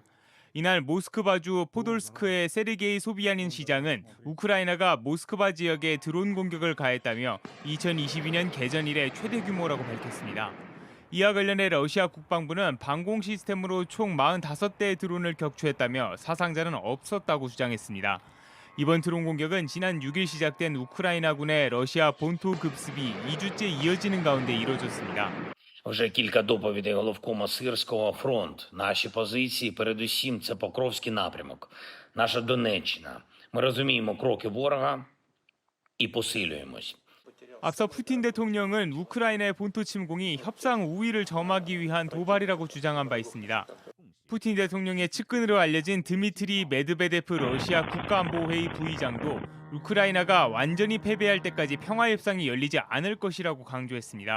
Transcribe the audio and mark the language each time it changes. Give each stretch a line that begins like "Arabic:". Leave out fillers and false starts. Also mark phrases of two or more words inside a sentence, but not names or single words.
Korean: 이날 모스크바주 포돌스크의 세르게이 소비아닌 시장은 우크라이나가 모스크바 지역에 드론 공격을 가했다며 2022년 개전 이래 최대 규모라고 밝혔습니다. 이와 관련해 러시아 국방부는 방공 시스템으로 총 45대의 드론을 격추했다며 사상자는 없었다고 주장했습니다. 이번 드론 공격은 지난 6일 시작된 우크라이나군의 러시아 본토 급습이 2주째 이어지는 가운데 이뤄졌습니다.
Ukrainian: Вже кілька доповідей головкома Сирського фронт. Наші позиції, передусім, це Покровський напрямок, наша Донеччина. Ми розуміємо кроки ворога і посилюємось.
Korean: 앞서 푸틴 대통령은 우크라이나의 본토 침공이 협상 우위를 점하기 위한 도발이라고 주장한 바 있습니다. 푸틴 대통령의 측근으로 알려진 드미트리 메드베데프 러시아 국가안보회의 부의장도 우크라이나가 완전히 패배할 때까지 평화협상이 열리지 않을 것이라고 강조했습니다.